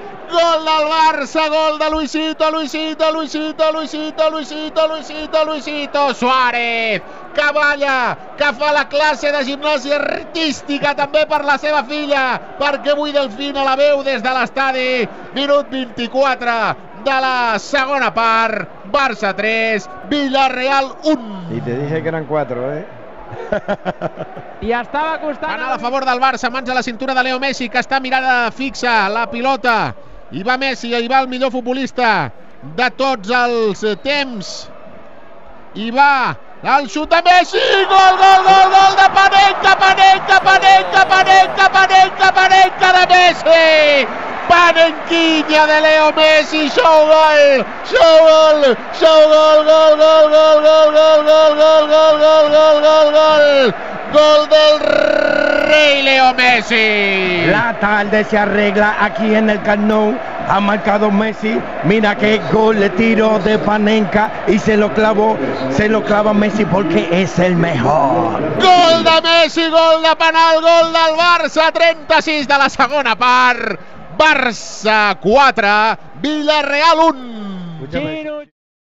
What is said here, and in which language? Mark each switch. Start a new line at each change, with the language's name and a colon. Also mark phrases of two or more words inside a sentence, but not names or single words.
Catalan: Gol del Barça, gol de Luisito, Luisito, Luisito, Luisito, Luisito, Luisito, Luisito, Suárez, que balla, que fa la classe de gimnàsia artística també per la seva filla, perquè avui Delfina la veu des de l'estadi. Minut 24 de la segona part, Barça 3, Villarreal 1.
Spanish: Y te dije que eran 4, ¿eh?
Catalan: I estava costant... Anada a favor del Barça, mans a la cintura de Leo Messi, que està mirada fixa la pilota. Hi va Messi, hi va el millor futbolista de tots els temps. Hi va el xut de Messi, gol, gol, gol, gol de Panenka, Panenka, Panenka, Panenka, Panenka, Panenka de Messi.
Spanish: Panenquiña de Leo Messi, show gol, show gol, show gol, gol, gol, gol, gol, gol, gol, gol, gol, gol, gol, gol, gol, gol del rey Leo Messi. La tarde se arregla aquí en el Camp Nou. Ha marcado Messi. Mira qué gol le tiró de Panenka y se lo clava Messi porque es el mejor. Gol de Messi, gol de penal, gol del Barça, 36
Catalan: de la segona part.
Spanish: Barça 4, Villarreal 1.